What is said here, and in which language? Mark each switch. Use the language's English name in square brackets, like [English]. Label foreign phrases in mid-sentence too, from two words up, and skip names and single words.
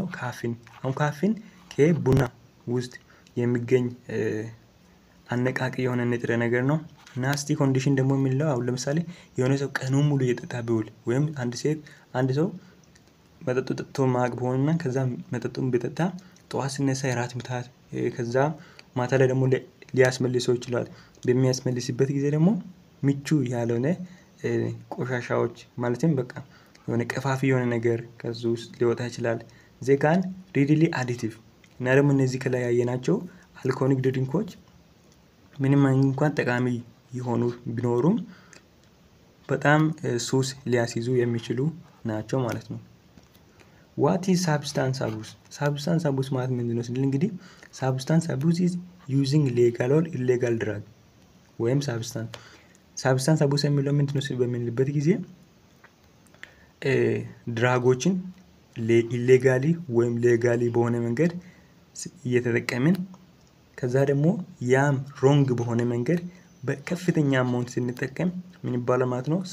[Amharic] ካፊን። አሁን ካፊን ከቡና ውስጥ የሚገኝ አነቃቂ የሆነ ንጥረ ነገር ነው። [English] nasty condition [Amharic] ደግሞ የሚለው አሁን ለምሳሌ የሆነ ሰው ቀኑን ሙሉ እየጠጣ ቢውል ወይም አንድ ሰው መጠጡ ጠጥቶ ማቅ ቢሆንና ከዛ መጠጡን ቢጠጣ ጠዋት ሲነሳ የራት ምታት ከዛ ማታ ላይ ደግሞ ሊያስመልሰው ይችላል። በሚያስመልስበት ጊዜ ደግሞ ምቹ ያልሆነ ቆሻሻዎች ማለትም በቃ የሆነ ቀፋፊ የሆነ ነገር ከዛ ውስጥ ሊወጣ ይችላል። [English] they can readily additive [Amharic] እና ደግሞ እነዚህ ከላይ ያየናቸው አልኮሆሊክ ድሪንኮች ምንም እንኳን ጠቃሚ የሆኑ ቢኖሩም በጣም ሱስ ሊያስይዙ የሚችሉ ናቸው ማለት ነው። [English] what is substance abuse? substance abuse [Amharic] ማለት ምንድነው ስንል እንግዲህ [English] substance abuse is using legal or illegal drug [Amharic] ወይም [English] substance abuse [Amharic] የሚለው ምንድነው ሲል በምንልበት ጊዜ ድራጎችን ኢሌጋሊ ወይም ሌጋሊ በሆነ መንገድ እየተጠቀምን ከዛ ደግሞ ያም ሮንግ በሆነ መንገድ በከፍተኛ አማውንት ስንጠቀም ምን ይባላል ማለት ነው?